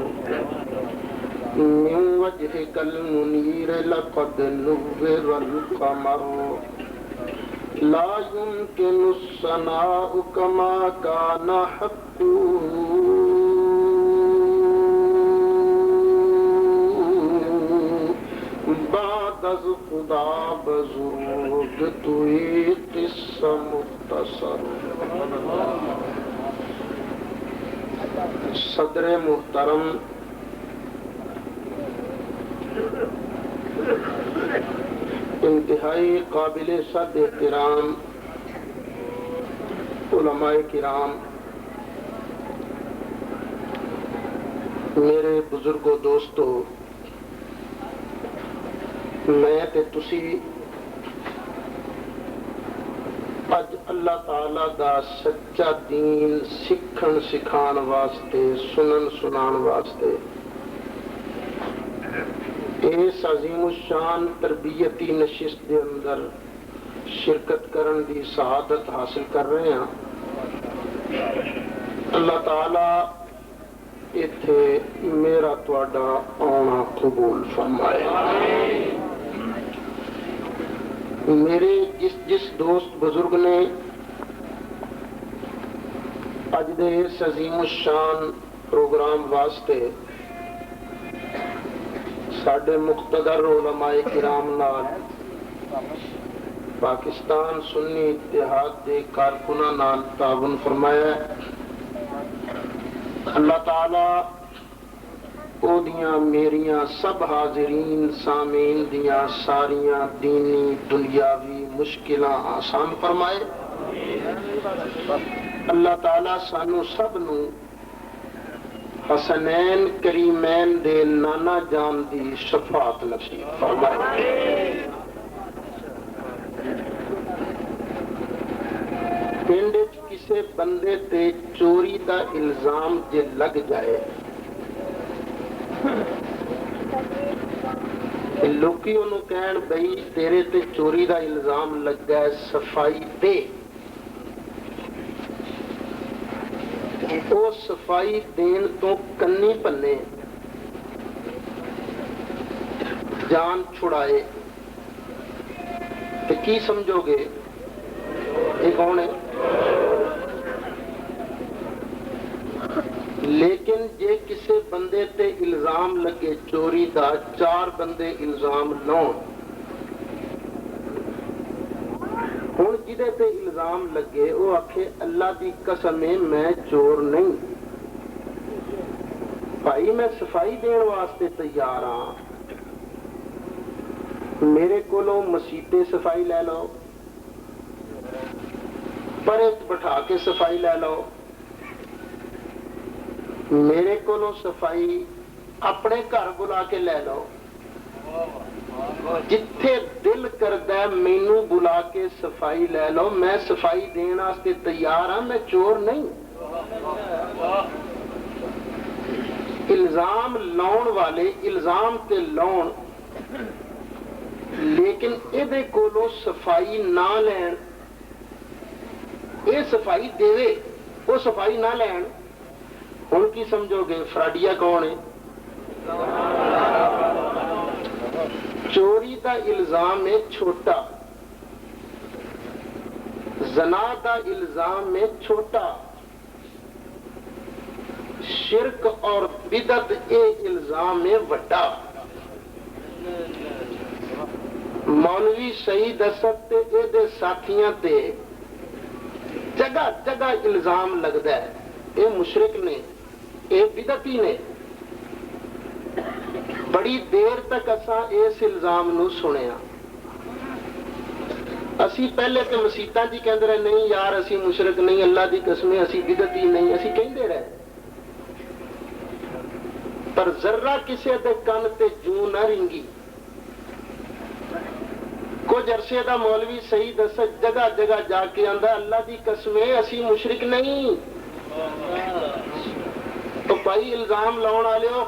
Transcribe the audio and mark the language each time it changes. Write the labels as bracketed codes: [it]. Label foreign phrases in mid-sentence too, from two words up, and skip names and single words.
[ar] من وجهك المنير لقد نور القمر لا يمكن الثناء كما كان حقه [fa] بعد از خدا بزرگ توی قصہ مختصر [ur] صدر محترم انتہائی قابل صد احترام علماء کرام، میرے بزرگوں دوستو، [pa] میں تے تسی اج اللہ تعالی دا سچا دین سکھن سکھان واسطے، سنن سنان واسطے اس عظیم الشان تربیتی نشست دے اندر شرکت کرن دی سعادت حاصل کر رہے ہیں۔ اللہ تعالی ایتھے میرا تواڈا آنا قبول فرمائے۔ میرے جس دوست بزرگ نے اج دے اس عظیم الشان پروگرام واسطے ساڈے مقتدر علماء کرام نال، پاکستان سنی اتحاد دے کارکناں نال تعاون فرمایا ہے، اللہ تعالی او دیاں میریاں سب حاضرین سامعین دیاں ساریاں دینی دنیاوی مشکلاں آسان فرمائے۔ اللہ تعالی سانو سب نو حسنین کریمین دے نانا جان دی شفاعت نصیب فرمائے۔ پنڈ وچ کسے بندے تے چوری دا الزام جے لگ جائے، لوکی انہوں کہن بھئی تیرے تے چوری دا الزام لگ گئے، صفائی دے۔ وہ صفائی دین تو کنی پنے جان چھڑائے تو کی سمجھو گے یہ کون ہے؟ لیکن جے کسے بندے تے الزام لگے چوری دا، چار بندے الزام لون، ہن جدے تے الزام لگے وہ آکھے اللہ دی قسم ہے میں چور نہیں، بھائی میں صفائی دین واسطے تیار ہاں، میرے کولوں مسیتے صفائی لے لو، پرے بٹھا کے صفائی لے لو، میرے کولوں صفائی اپنے گھر بلا کے لے لو، جتھے دل کردا ہے مینوں بلا کے صفائی لے لو، میں صفائی دین واسطے تیار ہاں، میں چور نہیں۔ الزام لاؤن والے الزام تے لاؤن، لیکن ایدے کولوں صفائی نہ لین، اے صفائی دے وہ صفائی نہ لین، ہن کی سمجھو گے فراڈیا کون ہے؟ چوری دا الزام ہے چھوٹا، زنا دا الزام ہے چھوٹا، شرک اور بدعت اے الزام ہے وڈا۔ مولوی سعید اسد تے اے دے ساتھیاں تے جگہ جگہ الزام لگدا ہے اے مشرک نے، اے بدعتی نے۔ بڑی دیر تک اساں اس الزام نو سنیا، اسی پہلے تے مسیتاں جی کہندے رہے نہیں یار اسی مشرک نہیں، اللہ دی قسم اسی بدعتی نہیں، اسی کہندے رہے، پر ذرہ کسے دے کن تے جوں نہ رنگی کچھ عرصے دا مولوی صحیح دس جگہ جگہ جا کے آندا اللہ دی قسم اسی مشرک نہیں تو بھائی الزام لاؤن والے ہو